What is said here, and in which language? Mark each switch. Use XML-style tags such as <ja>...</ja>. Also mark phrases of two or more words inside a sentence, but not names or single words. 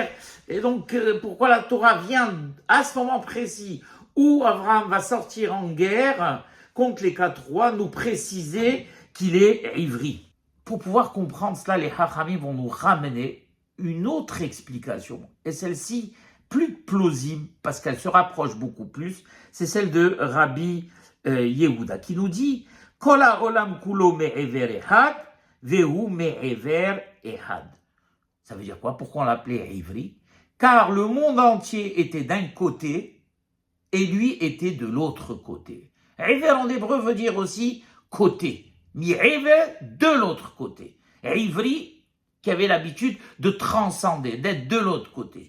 <fr>Et donc, pourquoi la Torah vient à ce moment précis où Abraham va sortir en guerre contre les 4 rois, nous préciser qu'il est ivri. Pour pouvoir comprendre cela, les Hachamim vont nous ramener une autre explication, et celle-ci plus plausible, parce qu'elle se rapproche beaucoup plus, c'est celle de Rabbi Yehuda, qui nous dit «</fr> <he>כל העולם כולו מעבר אחד והוא מעבר אחד,</he> <fr>vehu me'ever ehad ». Ça veut dire quoi? Pourquoi on l'appelait ivri? Car le monde entier était d'un côté, et lui était de l'autre côté. Iver en hébreu veut dire aussi côté. Mi-iver, de l'autre côté. Et ivri, qui avait l'habitude de transcender, d'être de l'autre côté.</fr>